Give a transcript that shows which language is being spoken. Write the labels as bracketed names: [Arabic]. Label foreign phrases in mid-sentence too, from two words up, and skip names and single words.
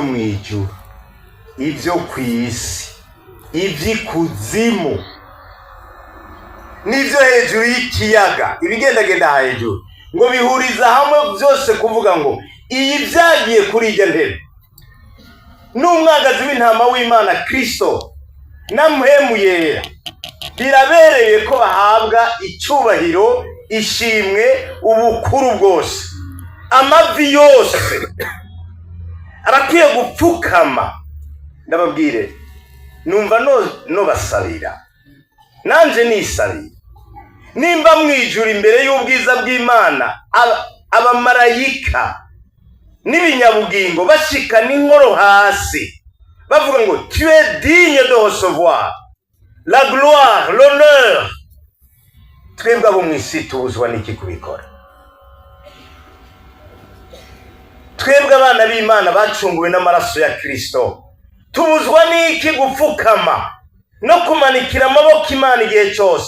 [Rundi] mu ijuru, ibyo ku isi, iby'ikuzimu, n'ibyo hejuru y'ikiyaga, ibigendagenda hejuru, ngo bihuriza hamwe byose kuvuga ngo iyi byagiye kuri ijya ntebe n'umwagazi w'intama w'Imana Kristo na mpwemu yera, birabereye ko bahabwa icyubahiro, ishimwe, ubukuru bwose. Amavi yose arakwiye gupfukama. Ndababwire, numva no basabira, nanje nisabira, nimba mwijuru imbere y'ubwiza bw'Imana abamarayika n'ibinyabugingo bashika n'inkoro hasi bavuga ngo [French] tu es digne de recevoir la gloire, l'honneur. [Rundi] Twebwe abo mwisi tubuzwa n'iki kubikora? Twebwe abana b'Imana bacunguwe n'amaraso ya Kristo tubuzwa n'iki gupfukama no kumanikira amaboko Imana igihe cyose?